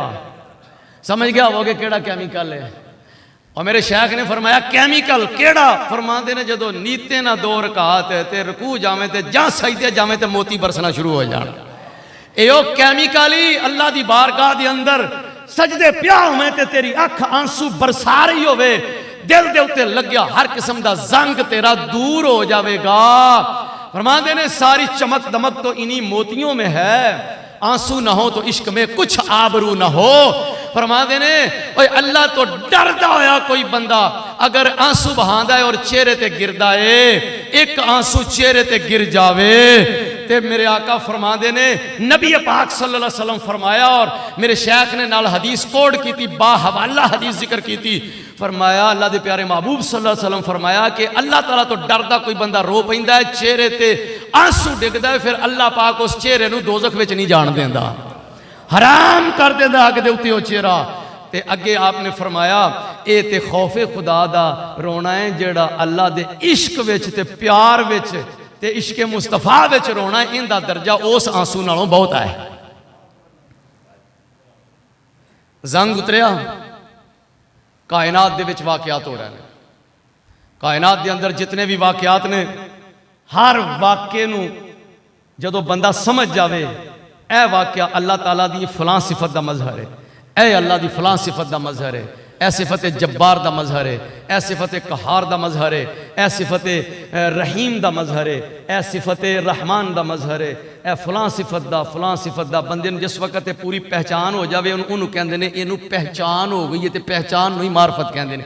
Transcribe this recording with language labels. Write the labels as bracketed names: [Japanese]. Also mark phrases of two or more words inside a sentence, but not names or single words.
[Punjabi] سمجھ گیا ہوگے کیڑا کیمیکل ہے. [Urdu] اور میرے شیخ نے فرمایا [Punjabi] کیمیکل کیڑا؟ فرماندے نے جدو نیتے نہ 2 رکعات تے رکوع جاویں تے جاں سجدے جاویں تے موتی برسنا شروع ہو جان. ایو کیمیکل ہی اللہ دی بارگاہ دے اندر سجدے پیا ہوئے تے تیری اکھ آنسو برسا رہی ہوئے, دل دے اتے لگیا ہر قسم دا زنگ تیرا دور ہو جاوے گا. فرماندے نے [Urdu] ساری چمک دمک تو انہی موتیوں میں ہے, آنسو نہ ہو تو عشق میں کچھ آبرو نہ ہو. [Punjabi] فرماندے نے اوے اللہ تو ڈردا ہویا کوئی بندہ اگر آنسو بہاندا ہے اور چہرے تے گردا ہے, ایک آنسو چہرے تے گر جاوے تے میرے آقا فرما دے نے نبی پاک صلی اللہ علیہ وسلم فرمایا، اور میرے شیخ نے نال حدیث کوڈ کی تھی، [Urdu] با حوالہ حدیث ذکر کی تھی، [Punjabi] فرمایا اللہ دے پیارے محبوب صلی اللہ علیہ وسلم فرمایا کہ اللہ تعالیٰ تو ڈردا کوئی بندہ رو پیندا ہے، چہرے تے آنسو ڈگدا ہے، پھر اللہ پاک اس چہرے نو دوزخ وچ نہیں جان دیندا، حرام کر دیندا اگ دے اوتے او چہرہ۔ تے اگے آپ نے فرمایا اے تے خوف خدا دا رونا ہے جیڑا اللہ دے عشق وچ تے پیار وچ تے عشق مصطفیٰ وچ رونا ہے، ان دا درجہ اس آنسو نالوں بہت ہے۔ زنگ اتریا، کائنات دے وچ واقعات ہو رہے ہیں، کائنات دے اندر جتنے بھی واقعات نے، ہر واقعے نو جدو بندہ سمجھ جاوے اے واقعہ اللہ تعالیٰ دی فلاں صفت دا مظہر ہے، اے اللہ دی فلاں صفت دا مظہر ہے، اے صفت جبار دا مظہر ہے، اے صفت قہار دا مظہر ہے، اے صفت رحیم دا مظہر ہے، اے صفت رحمان دا مظہر ہے، اے فلاں صفت دا بندے نے جس وقت پوری پہچان ہو جاوے انہوں کہندے نے اینو پہچان ہو گئی ہے، تے پہچان نو ہی معرفت کہندے نے۔